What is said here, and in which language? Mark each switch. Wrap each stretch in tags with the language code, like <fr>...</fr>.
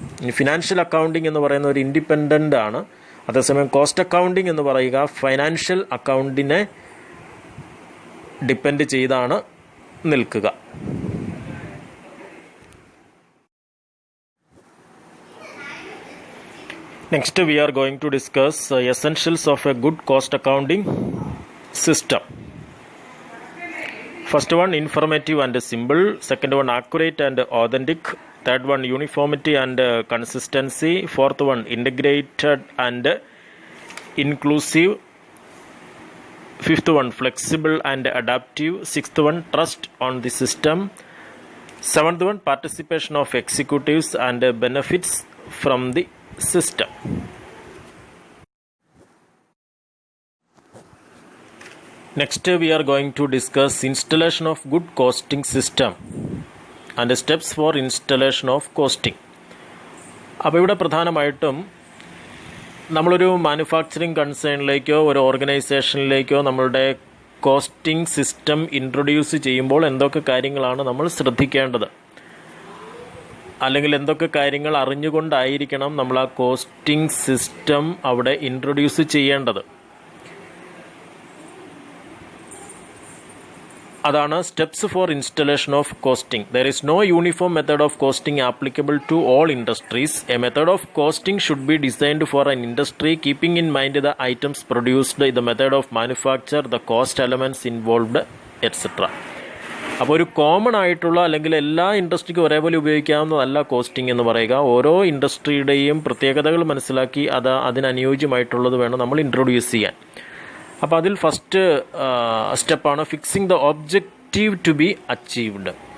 <ml>Financial accounting എന്ന് പറയുന്ന ഒരു ഇൻഡിപെൻഡൻ്റ് ആണ്. അതേസമയം കോസ്റ്റ് അക്കൗണ്ടിങ് എന്ന് പറയുക ഫൈനാൻഷ്യൽ അക്കൗണ്ടിനെ ഡിപ്പെൻഡ് ചെയ്താണ് നിൽക്കുക.</ml> <en>Next we are going to discuss essentials of a good cost accounting system. First one, informative and simple. Second one, accurate and authentic. Third one, uniformity and consistency. Fourth one, integrated and inclusive. Fifth one, flexible and adaptive. Sixth one, trust on the system. Seventh one, participation of executives and benefits from the system. Next we are going to discuss installation of good costing system and steps for installation of costing.</en> <ml>അപ്പോൾ ഇവിടെ പ്രധാനമായിട്ടും നമ്മളൊരു manufacturing കൺസേണിലേക്കോ ഒരു ഓർഗനൈസേഷനിലേക്കോ നമ്മളുടെ costing system introduce ചെയ്യുമ്പോൾ എന്തൊക്കെ കാര്യങ്ങളാണ് നമ്മൾ ശ്രദ്ധിക്കേണ്ടത്, അല്ലെങ്കിൽ എന്തൊക്കെ കാര്യങ്ങൾ അറിഞ്ഞുകൊണ്ടായിരിക്കണം നമ്മൾ ആ കോസ്റ്റിംഗ് സിസ്റ്റം അവിടെ ഇൻട്രൊഡ്യൂസ് ചെയ്യേണ്ടത്. അതാണ്</ml> <en>Steps for installation of costing. There is no uniform method of costing applicable to all industries. A method of costing should be designed for an industry keeping in mind the items produced, the method of manufacture, the cost elements involved, etc.</en> <ml>അപ്പോൾ ഒരു common ആയിട്ടുള്ള അല്ലെങ്കിൽ എല്ലാ ഇൻഡസ്ട്രിക്കും ഒരേപോലെ ഉപയോഗിക്കാവുന്നതല്ല costing എന്ന് പറയുക. ഓരോ ഇൻഡസ്ട്രിയുടെയും പ്രത്യേകതകൾ മനസ്സിലാക്കി അതിനനുയോജ്യമായിട്ടുള്ളത് വേണം നമ്മൾ ഇൻട്രൊഡ്യൂസ് ചെയ്യാൻ. അപ്പോൾ അതിൽ ഫസ്റ്റ് സ്റ്റെപ്പാണ്</ml> <en>Fixing the objective to be achieved.</en>